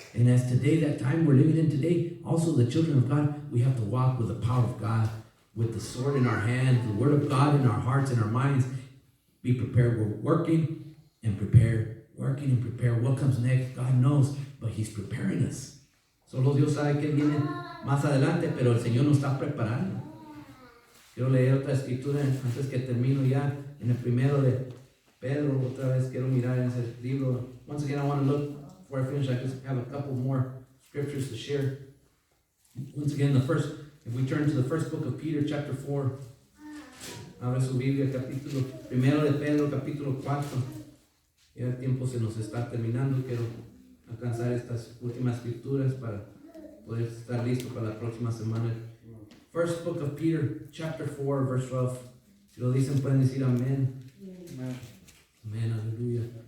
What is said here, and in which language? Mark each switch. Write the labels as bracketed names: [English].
[English] And as today, that time we're living in today, also the children of God, we have to walk with the power of God, with the sword in our hand, the Word of God in our hearts and our minds. Be prepared. We're working and prepare, working and prepare. What comes next, God knows, but He's preparing us. [Spanish] Solo Dios sabe que viene más adelante, pero el Señor nos está preparando. Quiero leer otra escritura antes que termino ya en el primero de Pedro. Otra vez quiero mirar en ese libro. Once again, I want to look, before I finish, I just have a couple more scriptures to share. Once again, if we turn to the first book of Peter, chapter 4. Abre su Biblia, capítulo primero de Pedro, capítulo 4. Ya el tiempo se nos está terminando. Quiero alcanzar estas últimas escrituras para poder estar listo para la próxima semana. [English] First book of Peter, chapter 4, verse 12. Si lo dicen, pueden decir amén. Amén, aleluya.